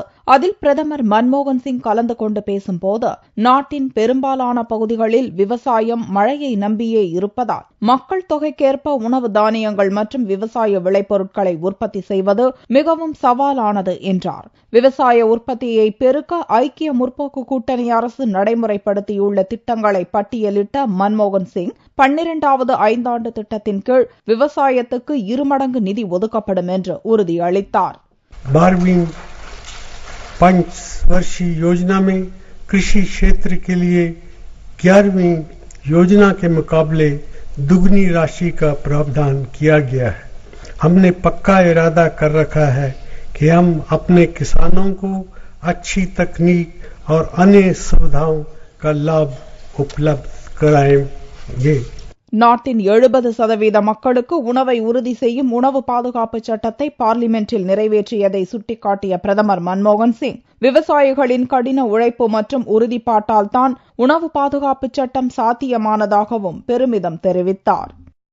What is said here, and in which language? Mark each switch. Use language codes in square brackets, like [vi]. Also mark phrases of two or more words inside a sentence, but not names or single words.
[ta] அதில் பிரதமர் மன்மோகன் சிங் கலந்து கொண்டு பேசும்போது, நாட்டின் பெரும்பாலான பகுதிகளில் விவசாயம் மழையை நம்பியே இருப்பதால் மக்கள் தொகைக்கேற்ப உணவு தானியங்கள் மற்றும் விவசாய விளைபொருட்களை உற்பத்தி செய்வது மிகவும் சவாலானது என்றார். விவசாய உற்பத்தியை பெருக்க ஐக்கிய முற்போக்கு கூட்டணி அரசு நடைமுறைப்படுத்தியுள்ள திட்டங்களை பட்டியலிட்ட மன்மோகன் சிங் 12வது ஐந்தாண்டு திட்டத்தின் கீழ் விவசாயத்துக்கு 2 மடங்கு நிதி ஒதுக்கப்படும் என்று உறுதியளித்தார். [hi] 12वीं पंचवर्षीय योजना में कृषि क्षेत्र के लिए 11वीं योजना के मुकाबले दुगनी राशि का प्रावधान किया गया है. हमने पक्का इरादा कर रखा है कि हम अपने किसानों को अच्छी तकनीक और अन्य सुविधाओं का लाभ उपलब्ध कराएंगे. [ta] நாட்டின் 70% மக்களுக்கு உணவை உறுதி செய்யும் உணவு பாதுகாப்பு சட்டத்தை பார்லிமென்டில் நிறைவேற்றியதை சுட்டிக்காட்டிய பிரதமர் மன்மோகன் சிங், விவசாயிகளின் கடின உழைப்பு மற்றும் உறுதிப்பாட்டால் தான் உணவு பாதுகாப்பு சட்டம் சாத்தியமானதாகவும் பெருமிதம் தெரிவித்தார்.